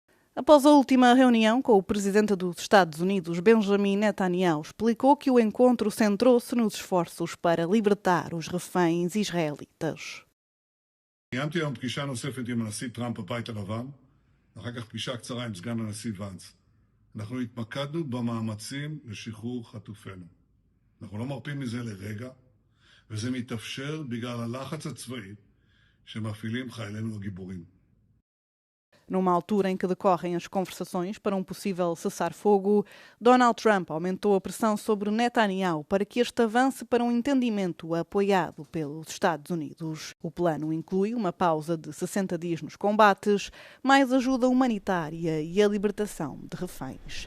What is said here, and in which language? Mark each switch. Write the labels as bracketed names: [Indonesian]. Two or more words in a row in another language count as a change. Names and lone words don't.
[Portuguese] Após a última reunião com o presidente dos Estados Unidos, Benjamin Netanyahu, explicou que o encontro centrou-se nos esforços para libertar os reféns israelitas. [Hebrew] קיימתי היום פגישה נוספת עם הנשיא טראמפ בבית הלבן, ואחר כך פגישה קצרה עם סגן הנשיא ואנס. אנחנו התמקדנו במאמצים לשחרור חטופינו. אנחנו לא מרפים מזה לרגע, וזה מתאפשר בגלל הלחץ הצבאי שמפעילים חיילינו הגיבורים. [Portuguese] Numa altura em que decorrem as conversações para um possível cessar-fogo, Donald Trump aumentou a pressão sobre Netanyahu para que este avance para um entendimento apoiado pelos Estados Unidos. O plano inclui uma pausa de 60 dias nos combates, mais ajuda humanitária e a libertação de reféns.